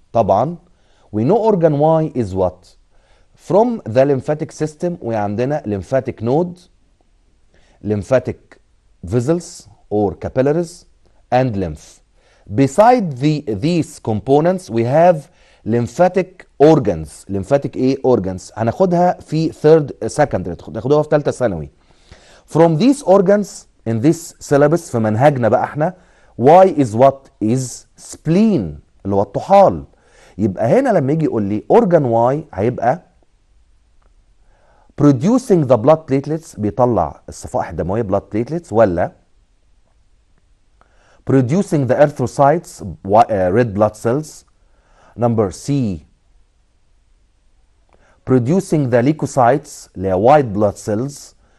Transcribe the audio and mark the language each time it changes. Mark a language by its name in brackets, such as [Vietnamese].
[English] طبعا we know organ Y is what? From the lymphatic system [Arabic] وعندنا [English] lymphatic node, lymphatic vessels or capillaries and lymph. Beside these components we have lymphatic organs. [Arabic] lymphatic organs هناخدها في [English] third secondary، [Arabic] هناخدوها في ثالثه ثانوي. [English] From these organs in this syllabus [Arabic] في منهجنا بقى احنا [English] Y is what? is spleen [Arabic] اللي هو الطحال. يبقى هنا لما يجي يقول لي [English] organ Y هيبقى producing the blood platelets، [Arabic] بيطلع الصفائح الدمويه [English] blood platelets، ولا producing the erythrocytes red blood cells. number C producing the leukocytes [Arabic] اللي هي [English] white blood cells.